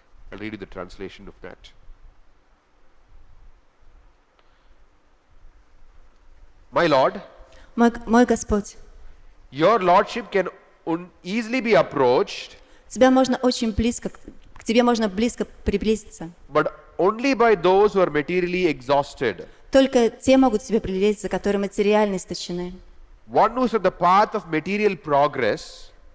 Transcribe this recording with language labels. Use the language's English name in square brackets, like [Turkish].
[English] I'll read you the translation of that. My Lord, [Russian] Мой Господь, [English] your Lordship can easily be approached, [Russian] тебя можно очень близко, к тебе можно близко приблизиться. [English] but only by those who are materially exhausted. [Russian] Только те могут к тебе приблизиться, которые материально истощены. [English] One who's on the path of material progress,